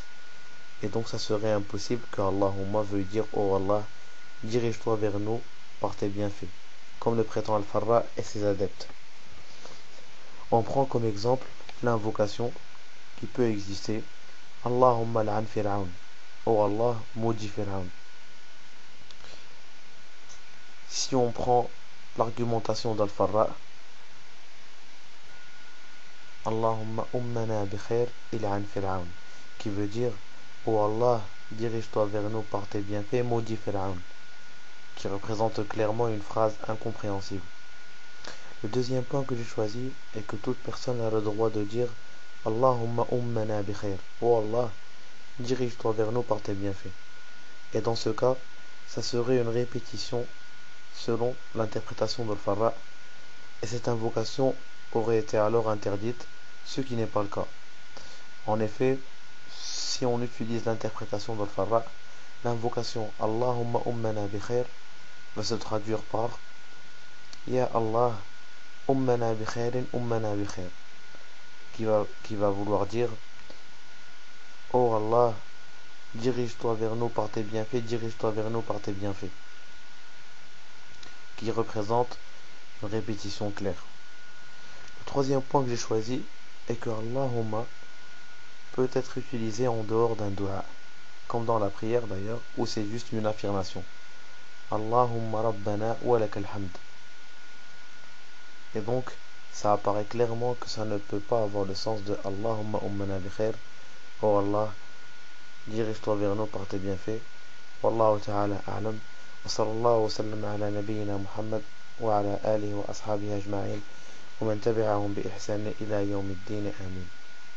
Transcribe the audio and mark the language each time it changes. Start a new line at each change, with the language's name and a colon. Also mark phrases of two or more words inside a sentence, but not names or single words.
French: Et donc ça serait impossible que Allahumma veuille dire oh Allah, dirige-toi vers nous par tes bienfaits, comme le prétend Al-Farra et ses adeptes. On prend comme exemple l'invocation qui peut exister
Arabic: اللهم العن فرعون,
French: oh Allah, maudit Fir'aun. Si on prend l'argumentation d'Al-Farra,
Arabic: اللهم أمنا بخير العن فرعون,
French: qui veut dire ô Allah, dirige-toi vers nous par tes bienfaits, maudit Fir'aun, qui représente clairement une phrase incompréhensible. Le deuxième point que j'ai choisi est que toute personne a le droit de dire
Arabic: اللهم أمنا بخير,
French: ô Allah, dirige-toi vers nous par tes bienfaits. Et dans ce cas, ça serait une répétition selon l'interprétation d'Al-Farra, et cette invocation aurait été alors interdite, ce qui n'est pas le cas. En effet, si on utilise l'interprétation d'Al-Farra, l'invocation
Arabic: اللهم أمنا بخير
French: va se traduire par
Arabic: يا الله أمنا بخيرٍ أمنا بخير,
French: qui va vouloir dire oh Allah, dirige-toi vers nous par tes bienfaits, dirige-toi vers nous par tes bienfaits, qui représente une répétition claire. Le troisième point que j'ai choisi est que Allahumma peut être utilisé en dehors d'un dua, comme dans la prière d'ailleurs, où c'est juste une affirmation.
Arabic: اللهم ربنا ولك الحمد.
French: Et donc, ça apparaît clairement que ça ne peut pas avoir le sens de
Arabic: اللهم أمنا بخير,
French: oh Allah, dirige-toi vers nous par tes bienfaits.
Arabic: والله تعالى أعلم. وصلى الله وسلم على نبينا محمد وعلى آله وأصحابه أجمعين ومن تبعهم بإحسان إلى يوم الدين. Amin.